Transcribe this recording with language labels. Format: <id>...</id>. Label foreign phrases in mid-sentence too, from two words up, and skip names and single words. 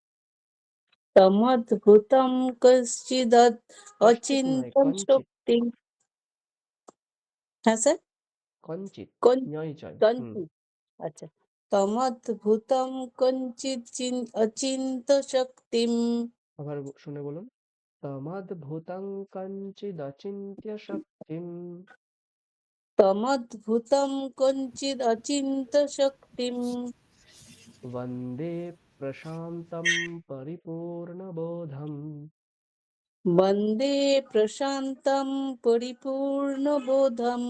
<sa>তমদ্ভুতম কশ্চিদ</sa> <bn>কশ্চিৎ নয়,</bn> <sa>অচিন্ত্যম কঞ্চিৎ।</sa> <bn>শক্তিম। হ্যাঁ স্যার।</bn> <sa>কঞ্চিৎ, ঞয় চয়। কঞ্চিত। আচ্ছা। তমদ্ভুতম কঞ্চিত অচিন্ত শক্তিম।</sa> <bn>আবার শুনে বলুন।</bn> <sa>তমদ্ভুতং কঞ্চিদচিন্ত্য শক্তিম, তমদ্ভুতম কঞ্চিদ অচিন্ত শক্তিম। বন্দে প্রশান্তম পরিপূর্ণবোধম, বন্দে প্রশান্তম পরিপূর্ণবোধম।</sa>